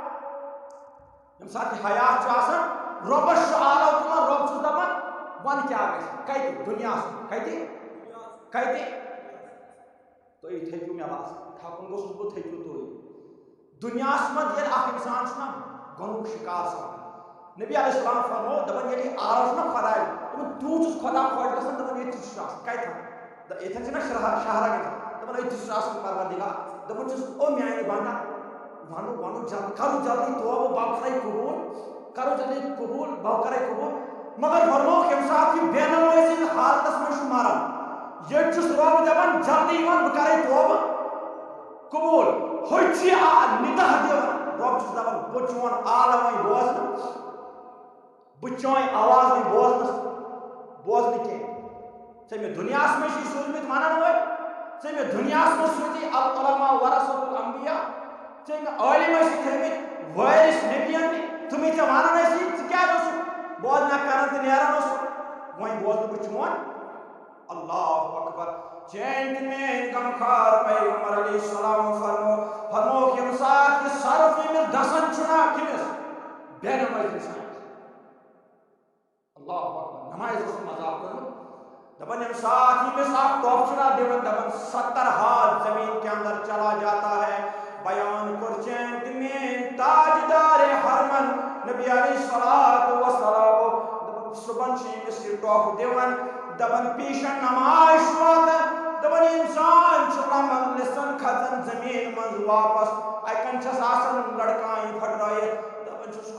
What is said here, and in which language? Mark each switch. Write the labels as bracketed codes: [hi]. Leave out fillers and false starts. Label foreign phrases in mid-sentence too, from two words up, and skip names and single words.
[ks] ییٚمہِ ساتہٕ یہِ حیات چھُ آسان رۄبس چھُ آلو تُلان رۄب چھُس دپان وۄنۍ کیٛاہ گژھِ کتہِ دُنیاہس منٛز کتہِ تُہۍ تھٔکِو مےٚ باسان تھکُن گوٚژھُس بہٕ تھٔکِو تُہۍ دُنیاہس منٛز ییٚلہِ اکھ انسان چھُ نا گۄنہُک شِکار سپدان نبی [ar] علیہ السلام [ks] فرمو دپان یلی آرش نا خدا دپان تیوت خدا خوش گژھان دپان یہ کتھن یتھن چھنا شہرا گژھان دپان یہ پروردگار دپان چھس او میانہ بندا ونو جلدی کرو جلدی توبہ بہ کرے قبول کرو جلدی قبول بہ کرے قبول مگر فرمو یم سات یہ بے نمازی حالتس من مران یہ چھس رب دپان جلدی ون بہ کرے توبہ قبول ہوچی ندا دِوان رب چھس دپان بہ چون عالم وۄنۍ بوزنہٕ بہ چٲنۍ آواز وۄنۍ بوزنہٕ کینٛہہ ژےٚ مےٚ دُنیاہس منٛز چھُے سوٗزمٕتۍ ونن وٲلۍ ژےٚ مےٚ دُنیاہس منٛز سوٗزی [ar] العلماء ورثۃ الانبیاء [ks] ژےٚ مےٚ عٲلم ٲسۍ تھٲیمٕتۍ وٲرث نبیَن تِمے ژےٚ ونان ٲسی ژٕ کیٛازِ اوسُکھ بوزنہ کران تہٕ نیران اوسُکھ وۄنۍ بوزنہٕ بہٕ چون [ar] اللہ اکبر [ks] چین تہِ میٲنۍ غمخار پیغمبر [ar] علیہ السلام [ks] فرموکھ ییٚمہِ ساتہٕ یہِ صرف ییٚمِس دسن چھُنا کٔمِس بے نمٲزی انسان [ar] اللہ اکبر [ks] نماز گوٚژھ مذاق کوٚرمُت دپان ییٚمہِ ساتہٕ ییٚمِس اکھ ٹوپ چھُنا دِوان دپان [ur] 70 ہاتھ زمین کے اندر چلا جاتا ہے [ks] بیان کور چین تہِ میٲنۍ تاجدار حرمن نبی [ar] علیہ الصلوۃ والسلام [ks] دپان صبحن چھِ ییٚمِس یہِ ٹوپ دِوان دپان پیشن نماز چھُ واتان دپان انسان چھُ لمن لسن کھژان زمین منٛز واپس اکن چھس آسان لڑکایہِ پھٹرٲیِتھ دپان چھُس